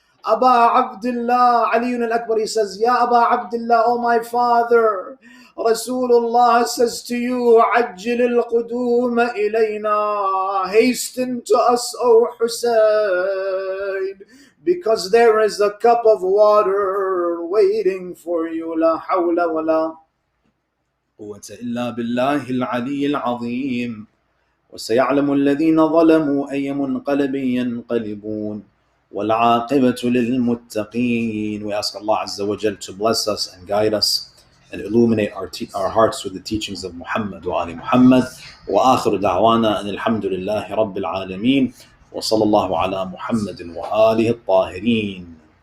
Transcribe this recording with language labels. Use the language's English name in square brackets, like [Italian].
[English] Aba Abdullah, Ali al-Akbar, he says, Ya Aba Abdullah, oh my father, Rasulullah says to you, [Arabic] عجل القدوم إلينا, [English] hasten to us, O Hussein, because there is a cup of water waiting for you. [Arabic] لا حول ولا قوة إلا بالله العلي العظيم. وسيعلم الذين ظلموا أي منقلب ينقلبون والعاقبة للمتقين. [English] We ask Allah Azza wa Jal to bless us and guide us and illuminate our hearts with the teachings of Muhammad wa Ali Muhammad. [Arabic] وآخر دعوانا أن الحمد لله رب العالمين وصلى الله على محمد وآله الطاهرين.